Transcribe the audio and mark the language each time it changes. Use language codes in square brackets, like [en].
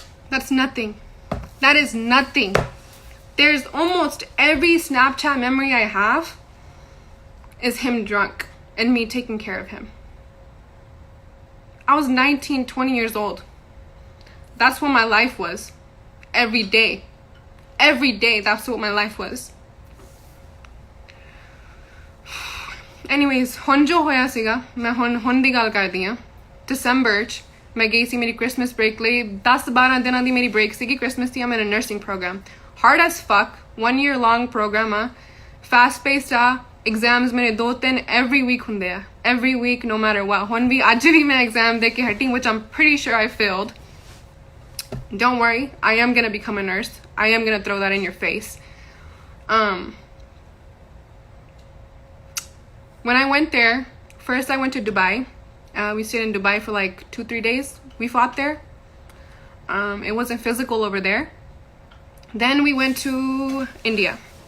[en] that's nothing that is nothing there's almost every Snapchat memory I have is him drunk and me taking care of him I was 19 20 years old that's what my life was every day that's what my life was [pa] anyways ਹੁਣ ਜੋ ਹੋਇਆ ਸੀਗਾ ਮੈਂ ਹੁਣ ਦੀ ਗੱਲ ਕਰਦੀ ਹਾਂ ਦਸੰਬਰ 'ਚ ਮੈਂ ਗਈ ਸੀ ਮੇਰੀ ਕ੍ਰਿਸਮਸ ਬ੍ਰੇਕ ਲਈ 10-12 ਦਿਨਾਂ ਦੀ ਮੇਰੀ ਬ੍ਰੇਕ ਸੀਗੀ ਕ੍ਰਿਸਮਸ ਦੀ ਮੇਰਾ nursing programme [en] hard as fuck 1 year long [pa] programme ਆ [en] fast paced [pa] ਆ ਐਗਜ਼ਾਮਸ ਮੇਰੇ 2-3 [en] every week [pa] ਹੁੰਦੇ ਆ [en] every week no matter what [pa] ਹੁਣ ਵੀ ਅੱਜ ਵੀ ਮੈਂ ਐਗਜ਼ਾਮ ਦੇ ਕੇ ਹਟੀ [en] which I'm pretty sure I failed. Don't worry, I am gonna become a nurse. I am gonna throw that in your face. When I went there, first I went to Dubai. We stayed in Dubai for like 2-3 days. We fought there. It wasn't physical over there. Then we went to India.